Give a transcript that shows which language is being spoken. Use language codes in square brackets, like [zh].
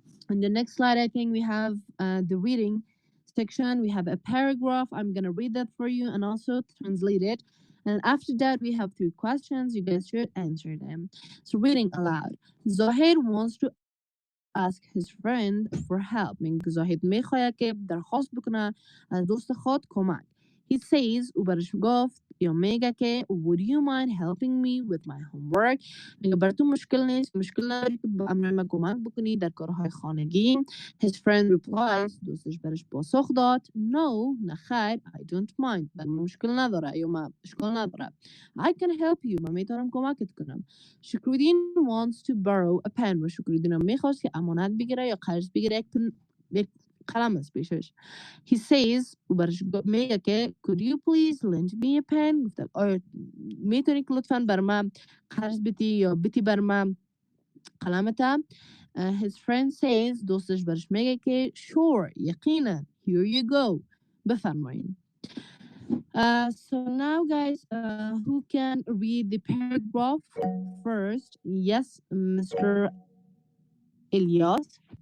[en] On the next slide, I think we have the reading section. We have a paragraph. I'm going to read that for you and also translate it. And after that, we have three questions. You guys should answer them. So, reading aloud. Zahir wants to ask his friend for help. [fa] من زاهد میخواد که درخواست بکنه از دوست خود کمک. [en] He says [fa] و برش گفت یا میگه که [en] would you mind helping me with my homework. [fa] میگه بر تو مشکل نیست، مشکل نداری که با امر من کمک بکنی در کارهای خانگی. [en] His friend replies [fa] دوستش برش پاسخ داد no نه خیر [en] I don't mind [fa] بر من مشکل نداره یا من اشکال نداره. [en] I can help you [fa] من میتونم کمکت کنم. شکرودین [en] wants to borrow a pen [fa] و شکرودین هم میخواست که امانت بگیره یا قرض بگیره یک قلم از پیشش. [en] He says [fa] و برش میگه که [en] could you please lend me a pen. [fa] گفتم آیا میتونی که لطفا بر من قرض بدی یا بدی بر من قلمتا. [en] His friend says [fa] دوستش برش میگه که [en] sure [fa] یقینا [en] here you go [fa] بفرمایین. [en] So now, guys, who can read the paragraph first? Yes, Mr. Ilyas.